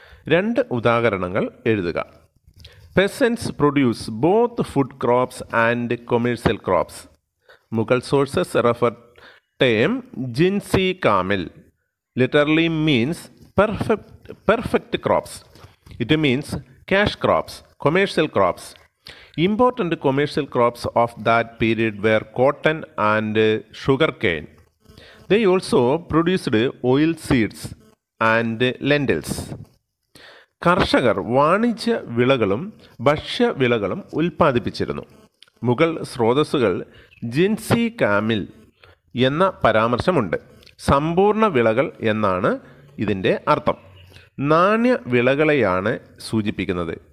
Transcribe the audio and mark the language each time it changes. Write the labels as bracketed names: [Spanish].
[Malayalam] രണ്ട് ഉദാഹരണങ്ങൾ എഴുതുക. [English] Peasants produce both food crops and commercial crops. Mughal sources refer term jinsi kamil literally means perfect crops. It means cash crops, commercial crops. Important commercial crops of that period were cotton and sugarcane. They also produced oil seeds and lentils. [Malayalam] കർഷകർ വാണിജ്യ വിളകളും ഭക്ഷ്യവിളകളും ഉൽപ്പാദിപ്പിച്ചിരുന്നു. മുഗൾ സ്രോതസ്സുകൾ ജിൻസി കാമിൽ എന്ന പരാമർശമുണ്ട്. സമ്പൂർണ്ണ വിളകൾ എന്നാണ് ഇതിൻ്റെ അർത്ഥം. നാണ്യ വിളകളെയാണ് സൂചിപ്പിക്കുന്നത്.